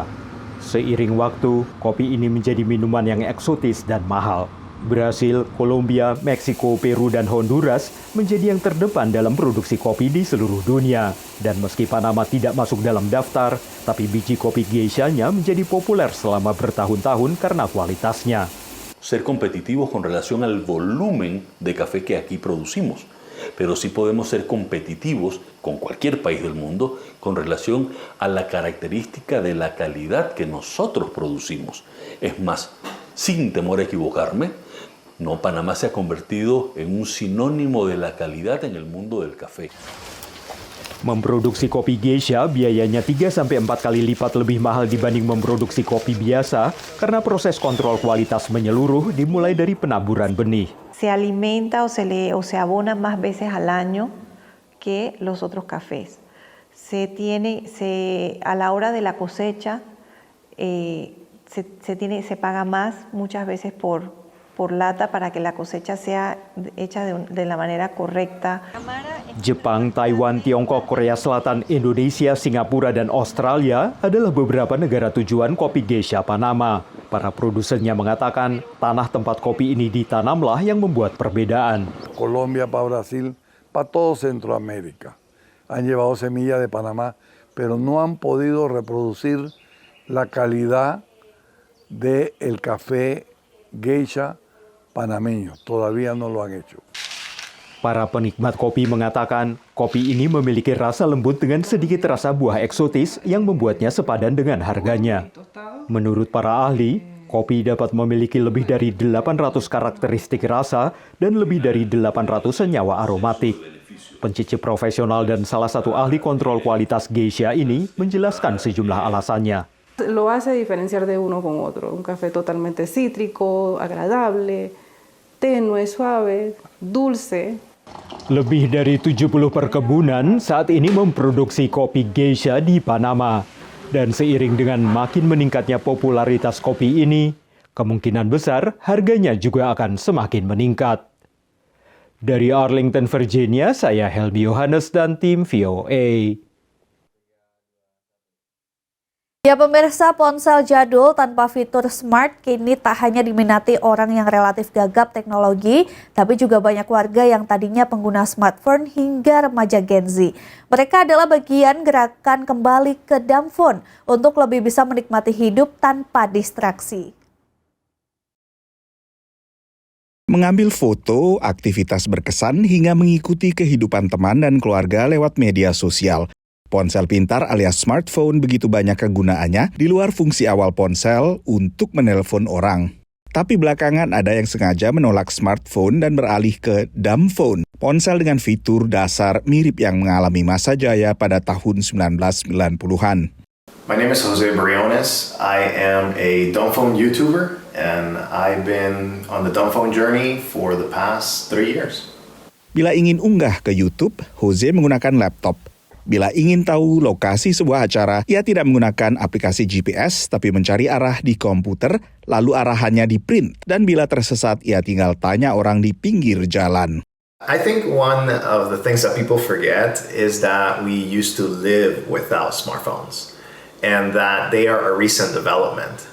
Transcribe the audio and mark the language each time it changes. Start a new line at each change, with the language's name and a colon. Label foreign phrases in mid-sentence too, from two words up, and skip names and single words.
Indonesian: Seiring waktu, kopi ini menjadi minuman yang eksotis dan mahal. Brasil, Kolombia, Meksiko, Peru, dan Honduras menjadi yang terdepan dalam produksi kopi di seluruh dunia. Dan meski Panama tidak masuk dalam daftar, tapi biji kopi Geisha-nya menjadi populer selama bertahun-tahun karena kualitasnya.
Spanish: Ser competitivos con relación al volumen de café que aquí producimos, pero sí podemos ser competitivos con cualquier país del mundo con relación a la característica de la calidad que nosotros producimos. Es más, sin temor a equivocarme, Panamá se ha convertido en un sinónimo de la calidad en el mundo del café.
Indonesian: Memproduksi kopi Geisha biayanya 3-4 kali lipat lebih mahal dibanding memproduksi kopi biasa karena proses kontrol kualitas menyeluruh dimulai dari penaburan benih.
Spanish: Se alimenta o se abona más veces al año que los otros cafés. A la hora de la cosecha se paga más muchas veces por lata para que la cosecha sea hecha de la manera correcta.
Indonesian: Jepang, Taiwan, Tiongkok, Korea Selatan, Indonesia, Singapura, dan Australia adalah beberapa negara tujuan kopi Geisha Panama. Para produsennya mengatakan tanah tempat kopi ini ditanamlah yang membuat perbedaan.
Spanish: Colombia para Brasil, para todo Centroamérica. Han llevado semilla de Panamá, pero no han podido reproducir la calidad del café Geisha panameño. Todavía no lo han hecho.
Indonesian: Para penikmat kopi mengatakan, kopi ini memiliki rasa lembut dengan sedikit rasa buah eksotis yang membuatnya sepadan dengan harganya. Menurut para ahli, kopi dapat memiliki lebih dari 800 karakteristik rasa dan lebih dari 800 senyawa aromatik. Pencicip profesional dan salah satu ahli kontrol kualitas Geisha ini menjelaskan sejumlah alasannya.
Spanish: Lo hace diferenciar de uno con otro. Un café totalmente cítrico, agradable, tenue, suave, dulce.
Indonesian: Lebih dari 70 perkebunan saat ini memproduksi kopi Geisha di Panama. Dan seiring dengan makin meningkatnya popularitas kopi ini, kemungkinan besar harganya juga akan semakin meningkat. Dari Arlington, Virginia, saya Helmi Yohanes dan tim VOA. Ya pemirsa, ponsel jadul tanpa fitur smart kini tak hanya diminati orang yang relatif gagap teknologi, tapi juga banyak warga yang tadinya pengguna smartphone hingga remaja Gen Z. Mereka adalah bagian gerakan kembali ke
English: dumb phone
Indonesian: untuk lebih bisa menikmati hidup tanpa distraksi. Mengambil foto, aktivitas berkesan hingga mengikuti kehidupan teman dan keluarga lewat media sosial. Ponsel pintar alias smartphone begitu banyak kegunaannya di luar fungsi awal ponsel untuk menelpon orang. Tapi belakangan ada yang sengaja menolak smartphone dan beralih ke
English: dumb phone,
Indonesian: ponsel dengan fitur dasar mirip yang mengalami masa jaya pada tahun 1990-an.
English: My name is Jose Briones. I am a dumb phone YouTuber and I've been on the dumb phone journey for the past 3 years.
Indonesian: Bila ingin unggah ke YouTube, Jose menggunakan laptop. Bila ingin tahu lokasi sebuah acara, ia tidak menggunakan aplikasi GPS, tapi mencari arah di komputer, lalu arahannya di-print. Dan bila tersesat, ia tinggal tanya orang di pinggir jalan.
English: I think one of the things that people forget is that we used to live without smartphones and that they are a recent development.